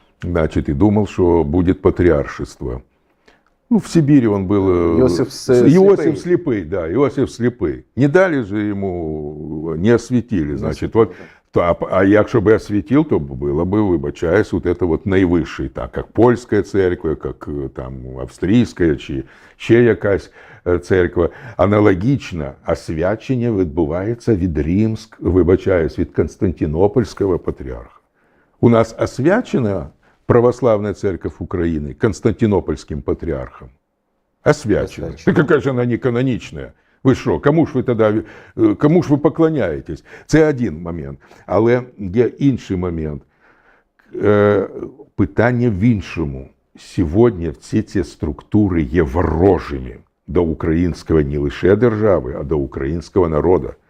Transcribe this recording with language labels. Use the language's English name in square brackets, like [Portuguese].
[Russian] значит, и думал, что будет патриаршество. Ну, в Сибири он был... Иосиф Иосиф Слепый, да, Иосиф Слепый. Не дали же ему, не осветили, значит, вот. [Ukrainian] А якщо би освітив, то було би, вибачаюсь, [Russian] вот это вот [Ukrainian] найвищий, так, як польська церква, як там австрійська, чи ще якась церква. Аналогічно освячення відбувається від вибачаюсь, від Константинопольського патріарха. [Russian] У нас [Ukrainian] освячена [Russian] православная церковь Украины Константинопольским патриархом? [Ukrainian] Освячена. [Russian] Да какая же она не каноничная? [Ukrainian] Ви що, кому ж ви поклоняєтесь? Це один момент. Але є інший момент. Питання в іншому. Сьогодні всі ці структури є ворожими до українського не лише держави, а до українського народу.